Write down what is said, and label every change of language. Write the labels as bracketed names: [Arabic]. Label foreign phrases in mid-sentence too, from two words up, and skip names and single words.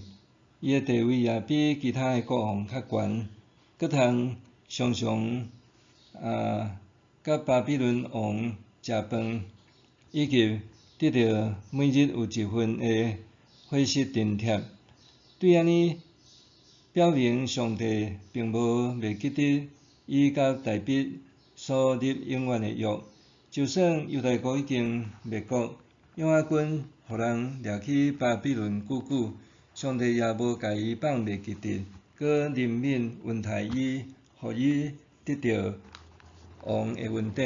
[Min Nan Chinese] 伊的地位也比其他的国王较悬，阁通常常甲巴比伦王食饭，以及得到每日有一份的伙食津贴。对安尼表明上帝并无袂记得伊甲大卫所立永远的约，就算犹大国已经灭国，约雅君互人掠去巴比伦久久，上帝也无甲伊放袂记得，搁怜悯恩待伊，互伊得到王的恩典。